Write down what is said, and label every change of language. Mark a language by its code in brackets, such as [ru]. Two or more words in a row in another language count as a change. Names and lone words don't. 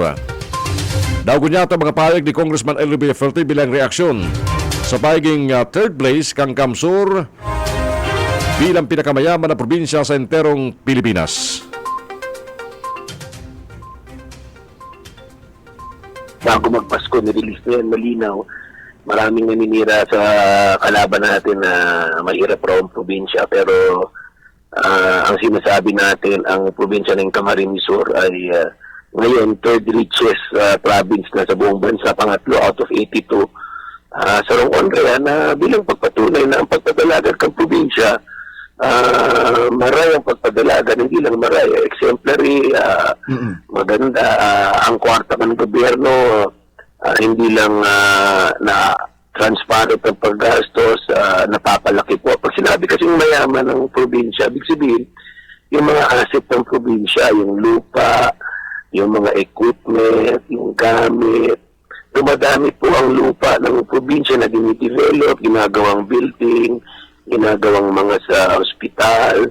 [bik] Daw kunyata mga payag ni Congressman L.D. Villafuerte bilang reaksyon sa pagiging third place kang Kamsur bilang pinakamayaman na probinsya sa enterong Pilipinas. [tl] Bago magpasko, nirelease na yan, malinaw. Maraming naninira sa kalaban natin na mahirap raw ang probinsya. Pero ang sinasabi natin, ang probinsya ng Camarines Sur ay ngayon [en] third richest province [tl] na sa buong bansa, pangatlo [en] out of [tl] 82. [bik] Sa rong na bilang pagpatunay na ang pagpadalagan ng probinsya, maray ang pagpadalagan, hindi lang maray, exemplary, [tl] maganda, ang kwarta ng gobyerno, hindi lang na transparent ang paggastos, napapalaki po. Pag sinabi kasing mayaman ng probinsya, ibig sabihin, yung mga asset ng probinsya, yung lupa, yung mga equipment, yung gamit, dumadami po ang lupa ng probinsya na dinidevelop, ginagawang building, ginagawang mga sa ospital.